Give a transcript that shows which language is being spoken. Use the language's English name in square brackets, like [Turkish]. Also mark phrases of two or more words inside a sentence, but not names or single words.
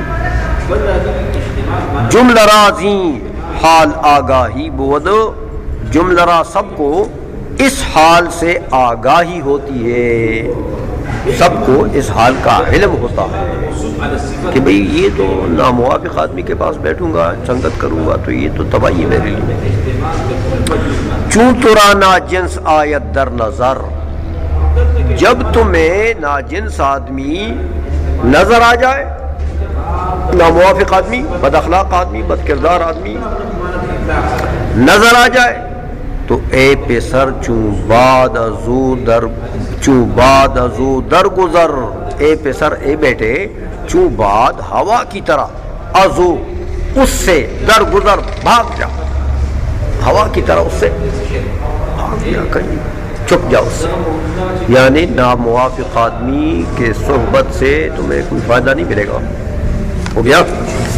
[Persian] جملرا زیں حال آگاہی بود، [Urdu] جملرا سب کو اس حال سے آگاہی ہوتی ہے، سب کو اس حال کا علم ہوتا ہے کہ بھئی یہ تو ناموافق آدمی کے پاس بیٹھوں گا، سنگت کروں گا تو یہ تو تباہی میرے لیے۔ [Persian] چون ترا ناجنس آیت در نظر، [Urdu] جب تمہیں ناجنس آدمی نظر آ جائے، ناموافق آدمی، بد اخلاق آدمی، بد کردار آدمی نظر آ جائے تو [Persian] اے پسر چون باد ازو در گزر، اے پسر [Urdu] اے بیٹے [Persian] چون باد [Urdu] ہوا کی طرح، ازو اس سے، [Persian] در گزر [Urdu] بھاگ جا، ہوا کی طرح اس سے بھاگ جا، کہیں چھپ جاؤ اس سے، یعنی ناموافق آدمی کے صحبت سے تمہیں کوئی فائدہ نہیں ملے گا، ہو گیا۔